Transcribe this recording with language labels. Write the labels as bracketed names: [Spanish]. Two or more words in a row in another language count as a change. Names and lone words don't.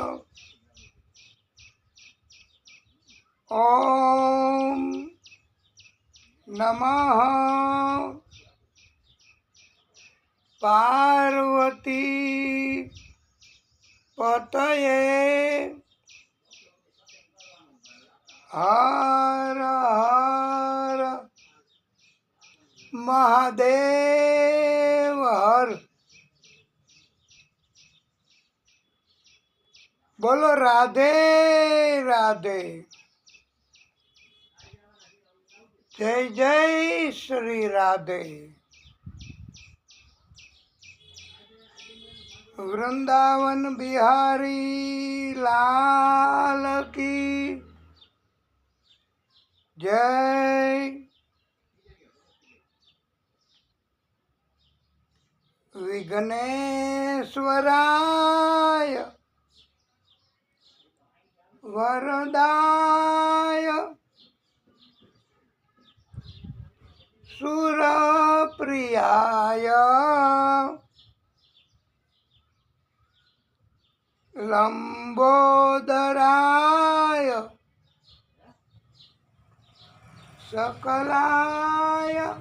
[Sanskrit] ओम नमः पार्वती पतये हर हर महादेव हर। [Hindi] बोलो राधे राधे। जय जय श्री राधे। वृंदावन बिहारी लाल की जय। [Sanskrit] विघ्नेश्वराय वरदाय सुरप्रियाय लंबोदराय सकलाय